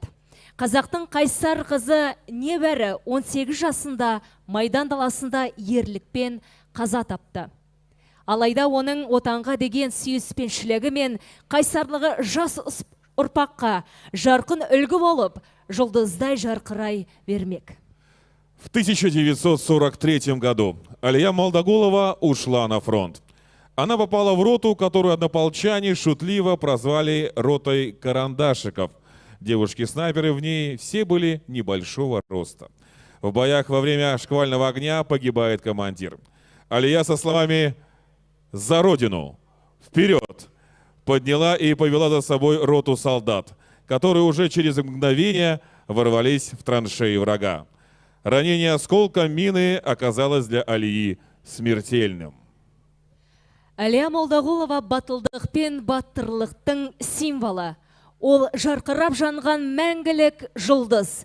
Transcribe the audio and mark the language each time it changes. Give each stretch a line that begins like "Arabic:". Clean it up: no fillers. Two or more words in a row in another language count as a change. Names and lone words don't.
Kazakh: Қазақтың қайсар қызы небәрі 18 жасында Майдан даласында ерлікпен қаза тапты. Алайда оның отанға деген сүйіспеншілігі мен қайсарлығы жас ұрпаққа жарқын үлгі болып, жұлдыздай жарқырай бермек.
Russian: В 1943 году Алия Молдағұлова ушла на фронт. Она попала в роту, которую однополчане шутливо прозвали ротой карандашиков. Девушки-снайперы в ней все были небольшого роста. В боях во время шквального огня погибает командир. Алия со словами «За Родину! Вперед!» подняла и повела за собой роту солдат, которые уже через мгновение ворвались в траншеи врага. Ранение осколком мины оказалось для Алии смертельным.
Kazakh: Әлия Молдағұлова батылдық пен батырлықтың символы. Ол жарқырап жанған мәңгілік жұлдыз.